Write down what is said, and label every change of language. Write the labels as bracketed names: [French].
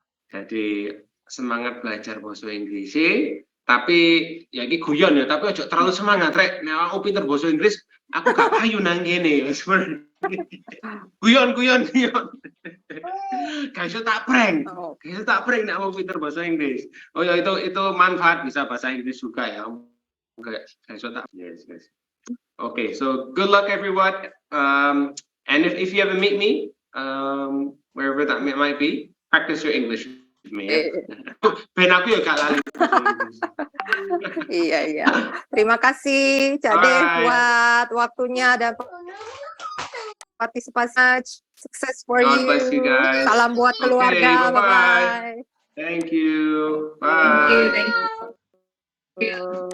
[Indonesian] Jadi semangat belajar bahasa Inggris tapi ya ini guyon ya, tapi [Javanese] ojo terlalu semangat rek. Nek aku pinter bahasa Inggris, aku gak payu nang kene. Guyon. Guys, tak prank. Guys, tak prank nek aku pinter bahasa Inggris. [Indonesian] Oh ya itu manfaat bisa bahasa Inggris juga ya. Guys, tak. Yes. [English] Okay, so good luck everyone. And if you ever meet me, wherever that might be, practice your English. [Javanese] Ben aku ya gak lali. [Indonesian] Iya. Terima kasih Cak Dev buat waktunya dan partisipasi. Sukses [English] for God bless you guys. [Indonesian] Salam buat keluarga. [English] bye-bye. Thank you. Bye. Thank you.